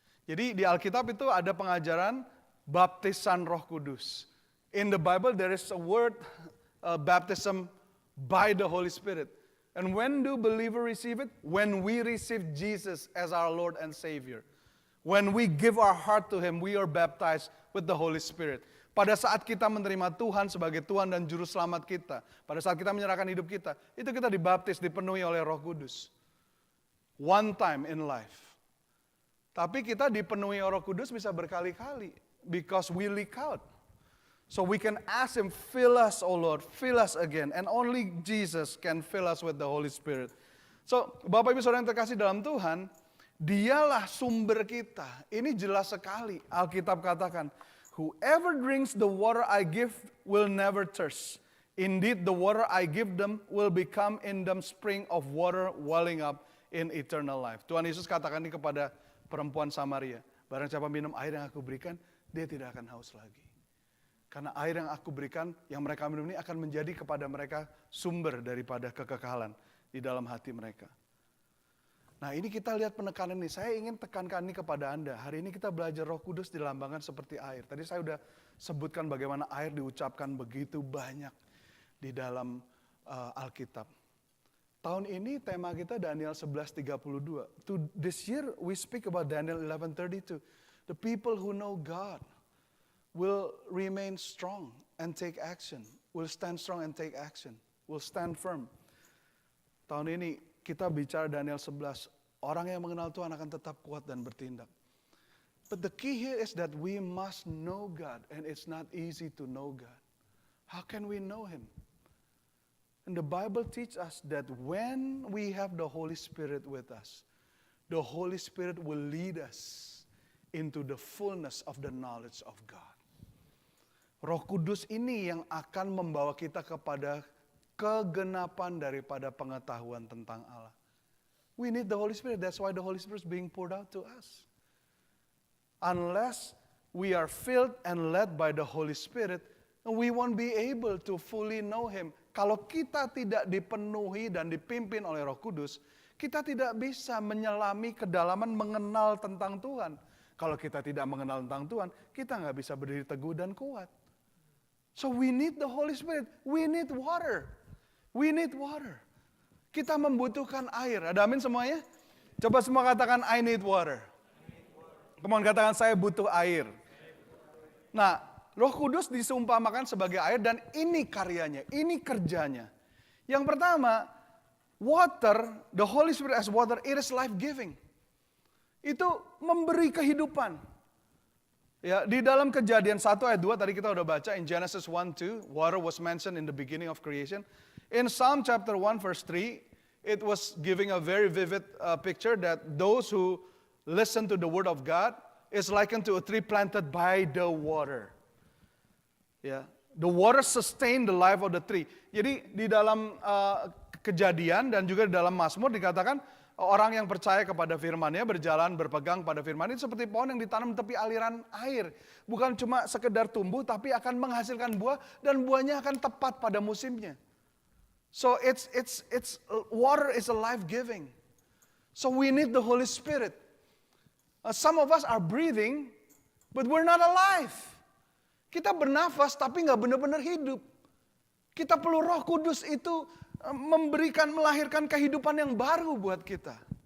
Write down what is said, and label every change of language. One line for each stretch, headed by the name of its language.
Indonesian: Jadi di Alkitab itu ada pengajaran baptisan Roh Kudus.
English: In the Bible there is a word baptism by the Holy Spirit. And when do believers receive it? When we receive Jesus as our Lord and Savior. When we give our heart to Him, we are baptized with the Holy Spirit.
Indonesian: Pada saat kita menerima Tuhan sebagai Tuhan dan Juru Selamat kita, pada saat kita menyerahkan hidup kita, itu kita dibaptis, dipenuhi oleh Roh Kudus.
English: One time in life.
Indonesian: Tapi kita dipenuhi Roh Kudus bisa berkali-kali,
English: because we leak out. So we can ask Him, "Fill us, O Lord, fill us again." And only Jesus can fill us with the Holy Spirit. So
Indonesian: Bapak Ibu Saudara yang terkasih dalam Tuhan, Dialah sumber kita. Ini jelas sekali. Alkitab katakan,
English: "Whoever drinks the water I give will never thirst. Indeed, the water I give them will become in them spring of water welling up in eternal life."
Indonesian: Tuhan Yesus katakan ini kepada perempuan Samaria. Barang siapa minum air yang aku berikan, dia tidak akan haus lagi. Karena air yang aku berikan, yang mereka minum ini akan menjadi kepada mereka sumber daripada kekekalan di dalam hati mereka. Nah, ini kita lihat penekanan ini. Saya ingin tekankan ini kepada Anda. Hari ini kita belajar Roh Kudus dilambangkan seperti air. Tadi saya sudah sebutkan bagaimana air diucapkan begitu banyak di dalam Alkitab. Tahun ini tema kita Daniel 11:32.
English: This year we speak about Daniel 11:32. The people who know God will remain strong and take action. Will stand strong and take action. Will stand firm.
Indonesian: Tahun ini kita bicara Daniel 11. Orang yang mengenal Tuhan akan tetap kuat dan bertindak.
English: But the key here is that we must know God. And it's not easy to know God. How can we know Him? And the Bible teaches us that when we have the Holy Spirit with us, the Holy Spirit will lead us into the fullness of the knowledge of God. Roh Kudus ini yang akan membawa kita kepada kegenapan daripada pengetahuan tentang Allah. We need the Holy Spirit. That's why the Holy Spirit is being poured out to us. Unless we are filled and led by the Holy Spirit, we won't be able to fully know Him.
Indonesian: Kalau kita tidak dipenuhi dan dipimpin oleh Roh Kudus, kita tidak bisa menyelami kedalaman mengenal tentang Tuhan. Kalau kita tidak mengenal tentang Tuhan, kita nggak bisa berdiri teguh dan kuat.
English: So we need the Holy Spirit. We need water. We need water.
Indonesian: Kita membutuhkan air. Ada amin semuanya? Coba semua katakan,
English: I need water.
Indonesian: Kemudian katakan, saya butuh air. Nah, Roh Kudus disumpamakan sebagai air dan ini karyanya, ini kerjanya. Yang pertama,
English: water, the Holy Spirit as water, it is life-giving.
Indonesian: Itu memberi kehidupan. Ya, di dalam Kejadian 1 ayat 2 tadi kita udah baca,
English: in Genesis 1:2, water was mentioned in the beginning of creation. In Psalm chapter 1 verse 3, it was giving a very vivid picture that those who listen to the word of God is likened to a tree planted by the water. Ya, the water sustain the life of the tree.
Indonesian: Jadi di dalam Kejadian dan juga di dalam Mazmur dikatakan orang yang percaya kepada firman-Nya, berjalan berpegang pada firman itu seperti pohon yang ditanam tepi aliran air. Bukan cuma sekedar tumbuh tapi akan menghasilkan buah dan buahnya akan tepat pada musimnya.
English: So it's water is a life-giving. So we need the Holy Spirit. Some of us are breathing but we're not alive.
Indonesian: Kita bernafas tapi nggak benar-benar hidup. Kita perlu Roh Kudus itu melahirkan kehidupan yang baru buat kita.